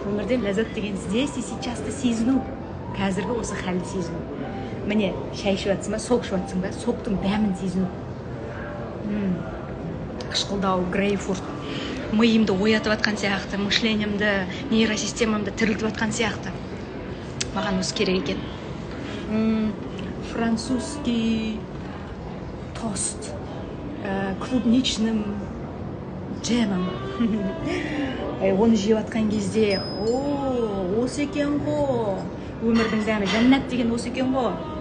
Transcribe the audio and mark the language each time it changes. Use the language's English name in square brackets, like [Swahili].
[Kazakh] Өмірден ләззат деген [Russian] здесь и сейчасты [Kazakh] сезіну, қазіргі осы халді сезіну. Міне, шай ішіп жатсың ба, сок ішіп жатсың ба, соктың дәмін сезіну. Қышқылдау, грейпфрут, миымды оятып жатқан сияқты, мышлениемді, нейросистемамды тірілтіп жатқан сияқты. Маған осы керек екен. [Russian] Французский тост клубничным джемом. [Kazakh] Оны жеп жатқан кезде, осы екен ғой. Өмірдің дәмі, жәннат деген осы екен ғой.